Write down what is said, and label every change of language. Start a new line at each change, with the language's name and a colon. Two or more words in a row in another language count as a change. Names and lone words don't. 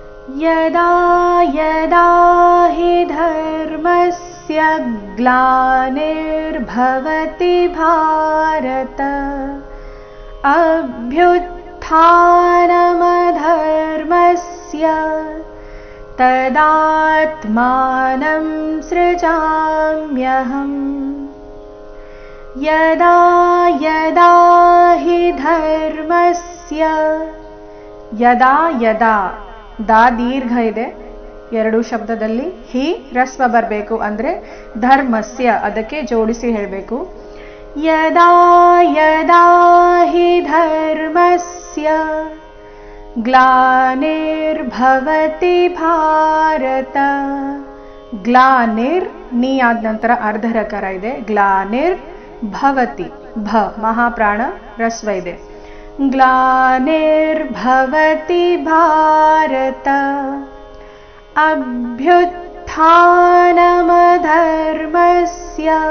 Sanskrit: यदा यदा हि धर्मस्य ग्लानिर्भवति भारत अभ्युत्थानमधर्मस्य तदात्मानं सृजाम्यहम्। यदा यदा हि धर्मस्य, ಯದಾ ಯದಾ
Kannada: ದಾ ದೀರ್ಘ ಇದೆ ಎರಡು ಶಬ್ದದಲ್ಲಿ, ಹಿ ರಸ್ವ ಬರಬೇಕು, ಅಂದರೆ ಧರ್ಮಸ್ಯ ಅದಕ್ಕೆ ಜೋಡಿಸಿ ಹೇಳಬೇಕು.
Sanskrit: ಯದಾ ಯದಾ ಹಿ ಧರ್ಮಸ್ಯ ಗ್ಲಾನಿರ್ಭವತಿ ಭಾರತ.
Kannada: ಗ್ಲಾನಿರ್ ನೀ ಆದ ನಂತರ ಅರ್ಧರಕಾರ ಇದೆ.
Sanskrit: ಗ್ಲಾನಿರ್ ಭವತಿ
Kannada: ಭ ಮಹಾಪ್ರಾಣ ರಸ್ವ ಇದೆ.
Sanskrit: ಗ್ಲಾನಿರ್ಭವತಿ ಭಾರತ ಅಭ್ಯುತ್ಥಾನಮಧರ್ಮಸ್ಯ.